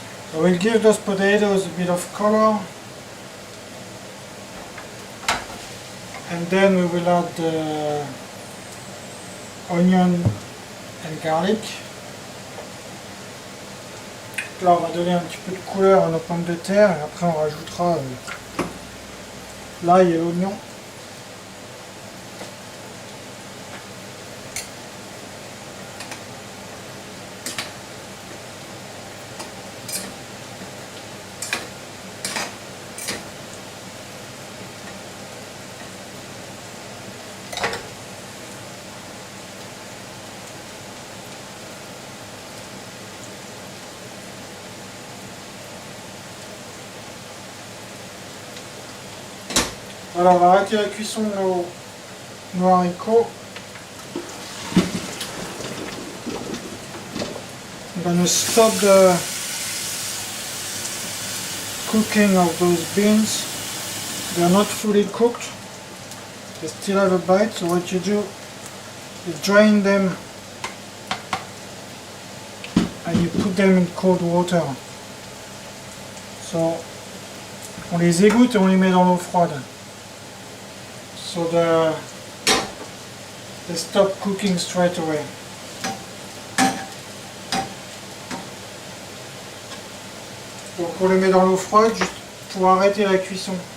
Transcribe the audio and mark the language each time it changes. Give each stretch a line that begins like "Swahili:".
English: So we'll give those potatoes a bit of color, and then we will add the onion and garlic.
French: Là on va donner un petit peu de couleur à nos pommes de terre et après on rajoutera l'ail et l'oignon. Voilà, on va arrêter la cuisson de nos haricots.
English: I'm going to stop the cooking of those beans. They are not fully cooked. They still have a bite, so what you do is drain them and you put them in cold water.
French: So, on les égoutte et on les met dans l'eau froide.
English: So they stop cooking straight away.
French: Donc on les met dans l'eau froide juste pour arrêter la cuisson.